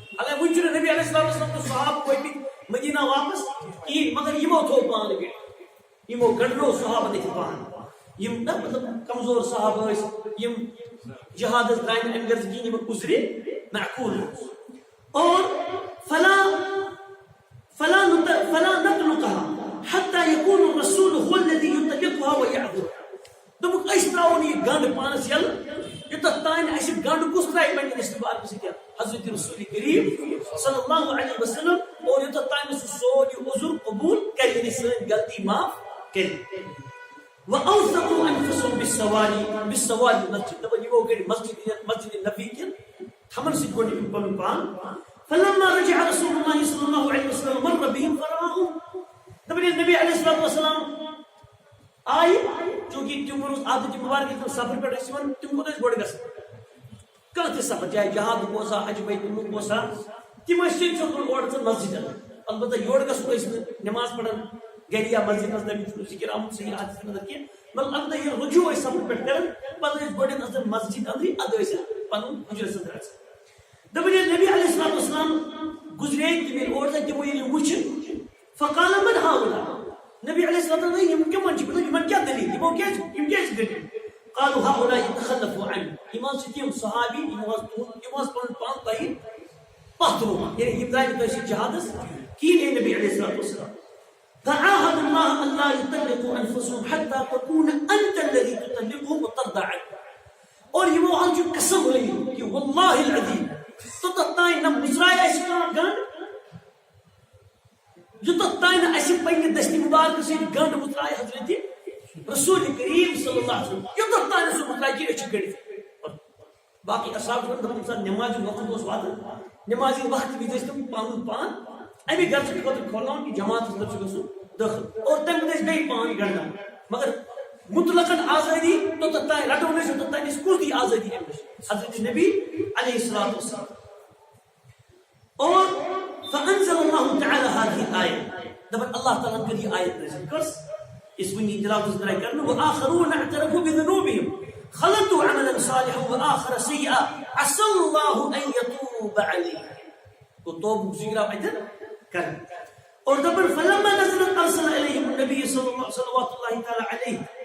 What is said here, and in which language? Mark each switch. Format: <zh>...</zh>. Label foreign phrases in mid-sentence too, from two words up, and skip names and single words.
<ks>حالانکہِ وُنہِ چھُنہٕ نبی</ks> <ar>علیہ السلام</ar> <ks>تہٕ صحابہٕ وٲتمٕتۍ مدینہ واپس کِہیٖنۍ مگر یِمو تھوٚو پان گٔنڈِتھ. یِمو گنٛڈنو صحابن اتھِ پان. یِم نہ مطلب کمزور صحابہٕ ٲسۍ یِم جہادس درٛاے نہٕ امہِ غرض کِہیٖنۍ یِمن عُذرِ معقوٗل اوس.</ks> <ar>اور فلا نطلقها حتى يكون الرسول هو الذي يطلقها ويعذرها.</ar> <ks>دوٚپُکھ أسۍ ترٛاوو نہٕ یہِ گنٛڈ پانس یلہٕ یوٚتتھ تانۍ اَسہِ گنٛڈ کُس ترٛایہِ پنٛنہِ استعمال سۭتۍ حضرت رسول کریم</ks> <ar>صلی اللہ علیہ وسلم</ar> <ks>اور یوٚتتھ تانۍ سُہ سون یہِ عذر قبوٗل کرِ یعنی سٲنۍ غلطی معاف کرِ.</ks> <ar>وأوثقوا أنفسهم بالسوال المسجد.</ar> <ks>دپان یِمو کٔڑۍ مسجد نبی کٮ۪ن تھمن سۭتۍ گوٚنڈ یِم پنُن پان.</ks> <ar>فلما رجع رسول الله صلى الله عليه وسلم مر بهم فرآهم.</ar> <ks>دپان ییٚلہِ نبی</ks> <ar>علیہ الصلوۃ والسلام</ar> <ks>آیہِ چوٗنٛکہِ تِم اوس عادت مبارک تِم سفر پٮ۪ٹھ ٲسۍ یِوان تِم کوٚت ٲسۍ گۄڈٕ گژھان کانٛہہ تہِ سفر چاہے جہادُک اوسا حج بیتُک اوسا تِم ٲسۍ سیٚود سیٚود اورٕ ژٕ مسجدن. البتہ یورٕ گژھُن ٲسۍ نہٕ نٮ۪ماز پران گرِ یا مسجد منٛز نبی چھُنہٕ ذِکر آمُت صحیح حدیثس منٛز کینٛہہ مطلب البتہ ییٚلہِ رجوع ٲسۍ سفر پٮ۪ٹھ کران پتہٕ ٲسۍ گۄڈٕنیتھ اژان مسجد أنٛدرٕے اَدٕ ٲسۍ پنُن حُجرس أنٛدر اژان. دپان ییٚلہِ نبی</ks> <ar>علیہ الصلوۃ والسلام</ar> <ks>گُزرے تِم ییٚلہِ اور زن تِمو ییٚلہِ وٕچھ</ks> <ar>فقال من هؤلاء.</ar> <ks>نبی</ks> <ar>علیہ الصلوۃ والسلام</ar> <ks>یِم کٕمن چھِ یِمن کیٛاہ دٔلیٖل یِم کیٛازِ گٔنڈِتھ.</ks> <ar>قالوا هؤلاء يتخلفوا عنه.</ar> <ks>یِم حظ چھِ تِم صحابی یِم حظ پنُن پان تۄہہِ پتھ رووان یعنی یِم درٛاے نہٕ تۄہہِ سۭتۍ جہادس کِہیٖنۍ نبی</ks> <ar>علیہ الصلوۃ والسلام. فعاهد الله ألا يطلقوا أنفسهم حتى تكون أنت الذي تطلقهم وترضى عنهم.</ar> <ks>اور یِمو حظ چھُ قسم لٲگِتھ کہِ</ks> <ar>واللہ العظیم</ar> <ks>توٚتتھ تانۍ نہ مُژراے اَسہِ کانٛہہ گنٛڈ یوٚتتھ تانۍ نہٕ اَسہِ پنٛنہِ دستہِ مُبارکہٕ سۭتۍ گنٛڈ مُژراے حضرت رسول کریم</ks> <ar>صلی اللہ علیہ وسلم</ar> <ks>یوٚتتھ تانۍ نہٕ سُہ مُژراے کہِ أسۍ چھِ گٔنڈِتھ. باقٕے اصحاب چھِ دپان ییٚمہِ ساتہٕ نٮ۪مازِ وقت اوس واتان نٮ۪مازِ وقت وِزِ ٲسۍ تِم پنُن پان اَمہِ غرضہٕ خٲطرٕ کھولان کہِ جماعتس منٛز چھُ گژھُن دٲخل اور تمہِ پتہٕ ٲسۍ بیٚیہِ پان گنٛڈان مگر مطلقاً آزٲدی توٚتتھ تانۍ رٹو نہٕ أسۍ توٚتتھ تانۍ أسۍ کُس دی آزٲدی أمِس حضرت نبی</ks> <ar>علیہ الصلوۃ والسلام. اور فأنزل الله تعالى هذه الآية.</ar> <ks>دپان اللہ تعالیٰ کٔر یہِ آیت نازل کٔرٕس یُس وٕنی تلاوت درٛاے کرنہٕ</ks> <ar>وآخرون اعترفوا بذنوبهم خلطوا عملا صالحا وآخر سيئا عسى الله أن يتوب عليهم.</ar> <ks>گوٚو توبُک ذِکر آو اَتٮ۪ن کرنہٕ. اور دپان</ks> <ar>فلما نزلت أرسل إليهم النبي صلوات الله تعالى عليه.</ar>